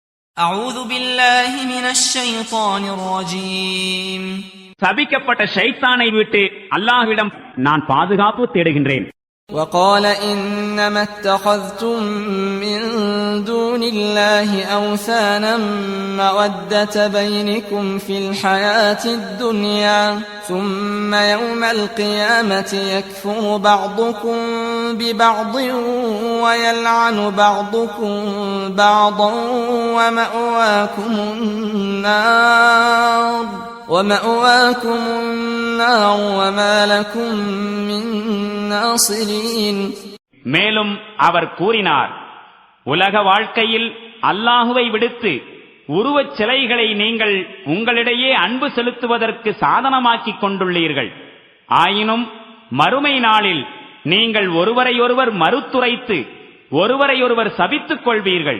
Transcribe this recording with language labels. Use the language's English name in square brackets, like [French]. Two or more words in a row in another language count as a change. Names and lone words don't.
[Arabic] أعوذ بالله من الشيطان الرجيم. [Tamil] சபிக்கப்பட்ட ஷைத்தானை விட்டு அல்லாஹ்விடம் நான் பாதுகாப்பு தேடுகின்றேன். [Arabic] وقال إنما اتخذتم من دون الله أوثانا مودة بينكم في الحياة الدنيا ثم يوم القيامة يكفر بعضكم ببعض ويلعن بعضكم بعضا ومأواكم النار وما لكم من ناصرين. [Tamil] மேலும் அவர் கூறினார், உலக வாழ்க்கையில் அல்லாஹுவை விடுத்து உருவச் சிலைகளை நீங்கள் உங்களிடையே அன்பு செலுத்துவதற்கு சாதனமாக்கிக் கொண்டுள்ளீர்கள். ஆயினும் மறுமை நாளில் நீங்கள் ஒருவரையொருவர் மறுத்துரைத்து ஒருவரையொருவர் சபித்துக் கொள்வீர்கள்.